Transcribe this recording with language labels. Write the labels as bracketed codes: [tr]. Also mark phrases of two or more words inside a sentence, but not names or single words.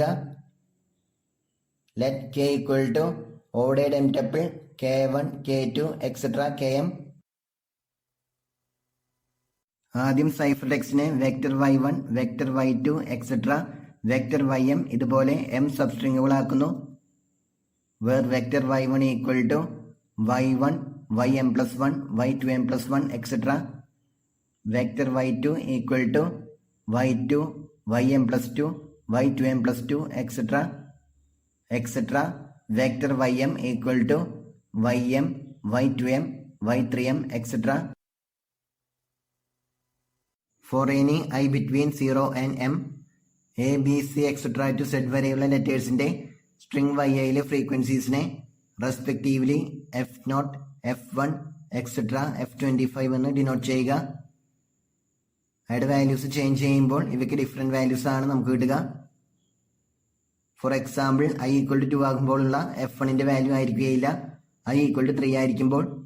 [en] let k equal to ordered m tuple k1 k2 etcetera km. [ml] ആദ്യം [en] cipher text vector y1 vector y2 etcetera vector ym [ml] ഇതുപോലെ m സബ്സ്ട്രിങ്ങുകൾ ആക്കുന്നു. [en] where vector y1 equal to y1 ym+1 y2m+1 etcetera, vector y2 equal to y2 ym+2 y2m+2 etcetera etcetera, vector ym equal to ym y2m y3m etcetera. For any I between 0 and m, A, B, C, etc. to Z [ml] വരെയുള്ള ലെറ്റേഴ്സിന്റെ സ്ട്രിംഗ് YIയിലെ ഫ്രീക്വൻസീസിനെ റെസ്പെക്റ്റീവ്ലി F0, F1, എക്സെട്ര F25 എന്ന് ഡിനോട്ട് ചെയ്യുക. അവയുടെ വാല്യൂസ് ചേഞ്ച് ചെയ്യുമ്പോൾ ഇവയ്ക്ക് [en] different values [ml] ആണ് നമുക്ക് കിട്ടുക. [en] for example I equal to 2 [ml] ആകുമ്പോഴുള്ള F1ന്റെ വാല്യൂ ആയിരിക്കുകയില്ല [en] I equal to 3 [ml] ആയിരിക്കുമ്പോൾ.